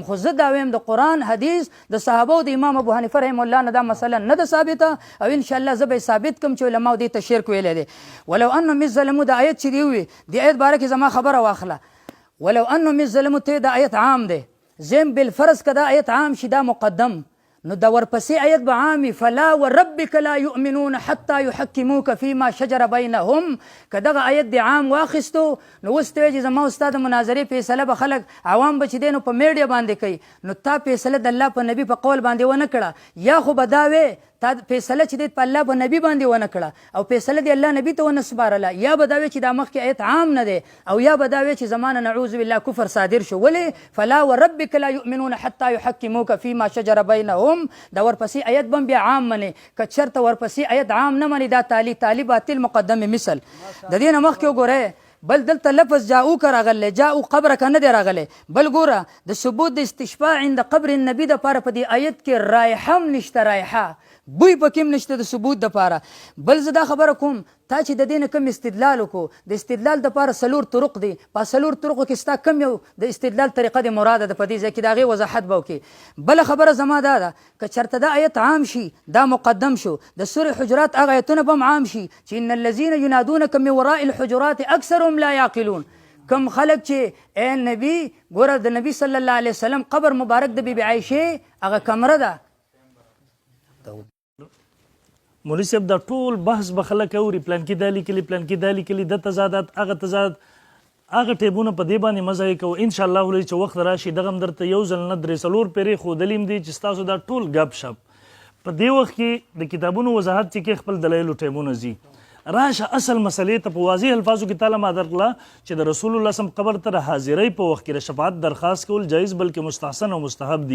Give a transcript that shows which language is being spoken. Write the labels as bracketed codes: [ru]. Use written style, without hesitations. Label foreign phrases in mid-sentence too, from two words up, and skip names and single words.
[ps] خو زه دا ویم د قرآن حدیث د صحابه او د امام ابو حنیفه [ar] رحمه الله [ps] نه دا مسله نه ده ثابته، او انشاءالله زه به ثابت کم چې علماو دې ته شرک ویلی دی. [ar] ولو انهم اذ ظلموا [ps] د آیت چې دی وي د آیت باره کې زما خبره واخله. [ar] ولو انهم اذ ظلموا [ps] ته دا آیت عام دی، زم بالفرض که دا آیت عام شي دا مقدم، نو دا ورپسې آیت به عامي [ar] فلا وربک لا یؤمنون حتی یحکموک فیما شجر بینهم. [ps] که دغه آیت د عام واخیستو نو اوس ته وایي چې زما استاد مناظرې فیصله به خلک عوام به چې دی نو په میډیا باندې کوي، نو تا فیصله د الله په نبي په قول باندې ونه کړه، یا خو به دا وې تا فیصله چې دی په الله په نبي باندې ونه کړه او فیصله دی الله نبي ته ونه سپارله، یا به دا وې چې دا مخکې آیت عام نه دی، او یا به دا وې چې زمانه [ar] نعوذ بالله [ps] کفر صادر شو. [ar] ولې فلا وربک لا یؤمنون حتی یحکموک فیما شجر بینهم، دا ورپسې آیت به بیا عام منې. [ps] که چېرته ورپسې آیت عام نه منې دا تالی باطل مقدم مثل. د دې نه مخکې وګورئ بل دلته لفظ جاؤوک راغلی، جاؤ قبرک نه دی راغلی، بل ګوره د ثبوت د [ar] استشفاء عند قبر النبي [ps] دپاره په دې آیت کې رایحه هم نشته، رایحه بوی پکې هم نشته د ثبوت دپاره. بل زه دا خبره کوم تا چې د دې نه کم استدلال وکړو، د استدلال دپاره څلور طرق دي، په څلور طرقو کې ستا کم یو د استدلال طریقه د مراده ده، په دې ځای کې د هغې وضاحت به وکړي. بله خبره زما دا ده که چېرته دا آیت عام شي دا مقدم شو، د سورې حجرات هغه آیتونه به هم عام شي چې [ar] ان الذین ینادونک من وراء الحجرات اکثرهم لا یعقلون. [ps] کم خلک چې ای نبي ګوره د نبي [ar] صلی الله علیه وسلم [ps] قبر مبارک د بیبي عایشې هغه کمره ده. مولوي صاحب دا ټول بحث به خلک اوري، پلان کې دا لیکلي پلان کې دا لیکلي، د تضادات هغه تضاد هغه ټیبونه په دې باندې مزه یې کوو انشاءالله ولې چې وخت راشي دغه هم درته یو ځل نه درې څلور پیرې ښودلي هم دي چې ستاسو دا ټول ګپ شپ په دې وخت کې د کتابونو وضاحت چې کې خپل دلایلو ټیبونه ځي راشه اصل مسلې ته په واضح الفاظو کې تعالی ما درکړه چې د رسول الله صم قبر ته حاضرۍ په وخت کې د شفاعت درخواست کول جایز بلکې مستحسن او مستحب دي.